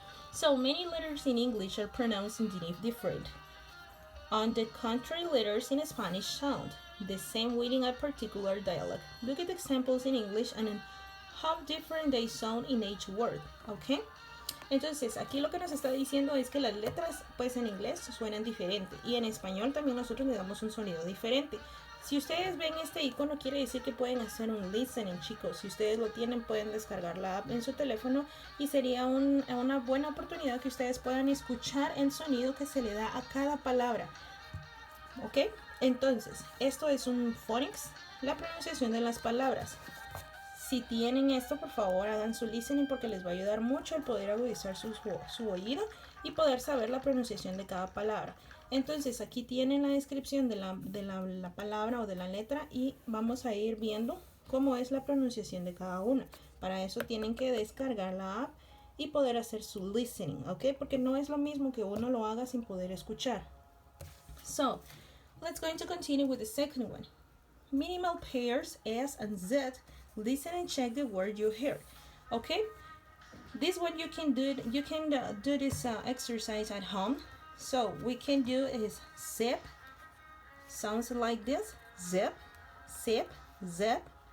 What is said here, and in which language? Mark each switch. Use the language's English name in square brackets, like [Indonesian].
[English] So many letters in English are pronounced different. On the contrary, letters in Spanish sound the same within a particular dialect. Look at the examples in English and how different they sound in each word, okay? [Spanish] Entonces, aquí lo que nos está diciendo es que las letras, pues en inglés suenan diferente y en español también nosotros le damos un sonido diferente. Si ustedes ven este icono, quiere decir que pueden hacer un listening, chicos. Si ustedes lo tienen, pueden descargar la app en su teléfono y sería una buena oportunidad que ustedes puedan escuchar el sonido que se le da a cada palabra, ¿ok? Entonces, esto es un phonics, la pronunciación de las palabras. Si tienen esto, por favor hagan su listening porque les va a ayudar mucho el poder agudizar su oído y poder saber la pronunciación de cada palabra. Entonces aquí tienen la descripción de la palabra o de la letra y vamos a ir viendo cómo es la pronunciación de cada una. Para eso tienen que descargar la app y poder hacer su listening, ¿ok? Porque no es lo mismo que uno lo haga sin poder escuchar. [English] So, let's going to continue with the second one. Minimal pairs S and Z. Listen and check the word you hear. Okay, this one you can do this exercise at home. So we can do is zip, sounds like this, zip, zip, zip.